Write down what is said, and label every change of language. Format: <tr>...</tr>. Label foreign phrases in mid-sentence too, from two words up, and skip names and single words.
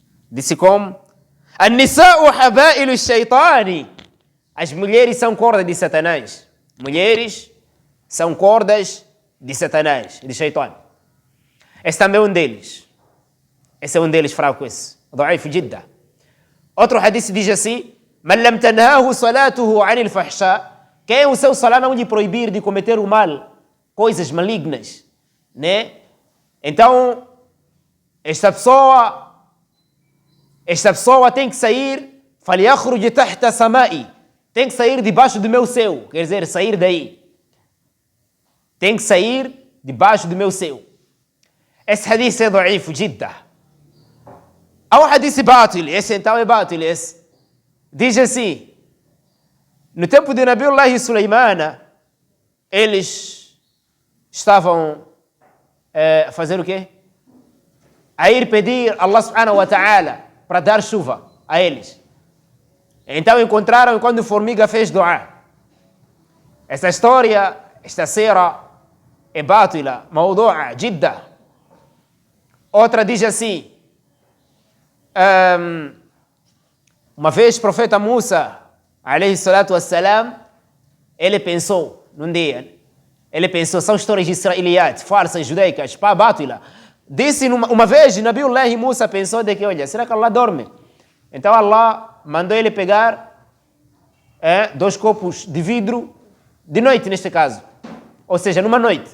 <pt>Disse como?</pt> <ar>النساء حبائل الشيطان.</ar> <pt>As mulheres são cordas de Satanás. Mulheres são cordas de Satanás, de Shaitan. Esse também é um deles. Esse é um deles fraco esse.</pt> <ar>ضعيف جدا.</ar> <pt>Outro hadith diz assim:</pt> <ar>"من لم تنهه صلاته عن الفحشاء",</ar> <pt>quem o seu salat não lhe proibir de cometer o mal, coisas malignas, né? Então, esta pessoa tem que sair,</pt> <ar>فَلْيَخْرُجْ تَحْتَ سَمَائِ,</ar> <pt>tem que sair debaixo do meu céu, quer dizer, sair daí. Tem que sair debaixo do meu céu. Esse hadith é</pt> <ar>ضعيف جدا.</ar> <pt>Há um hadith bátil, esse então é bátil, esse. Diz assim: no tempo de Nabiullah Sulaimana, eles estavam a fazer o quê? A ir pedir a</pt> <ar>الله سبحانه وتعالى</ar> <pt>para dar chuva a eles. Então encontraram quando a formiga fez dua. Essa história, esta sira é bátila,</pt> <ar>موضوعة جدا.</ar> <pt>Outra diz assim: uma vez o profeta Musa,</pt> <ar>عليه الصلاة والسلام,</ar> <pt>ele pensou, num dia, são histórias de israeliatas, farsas, judaicas, bátila. Disse uma vez, Nabiullah Musa pensou de que, olha, será que Allah dorme? Então Allah mandou ele pegar 2 copos de vidro, de noite neste caso, ou seja, numa noite.</pt>